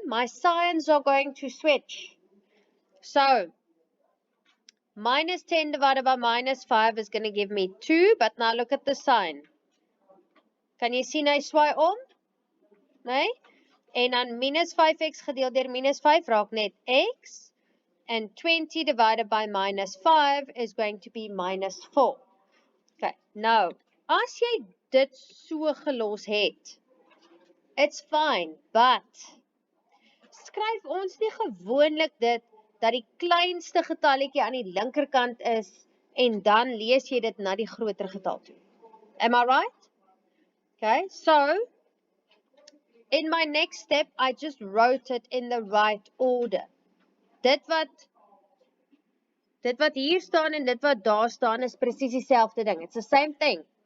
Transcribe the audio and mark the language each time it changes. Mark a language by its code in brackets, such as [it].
[en] My signs are going to switch. So, minus 10 divided by minus 5 is going to give me 2, but now look at the sign. [af] Kan jy sien hy swaai om? Nee? En dan minus 5x gedeeld deur minus 5 raak net x. [en] And 20 divided by minus 5 is going to be minus 4. [af] Okay, nou, as jy dit so gelos het, it's fine, but skryf ons nie gewoonlik dit dat die kleinste getalletjie aan die linkerkant is en dan lees jy dit na die groter getal toe. [en] Am I right? Okay, so in my next step, I just wrote it in the right order. [af] Dit wat hier staan en dit wat daar staan is presies dieselfde ding. It's the same thing.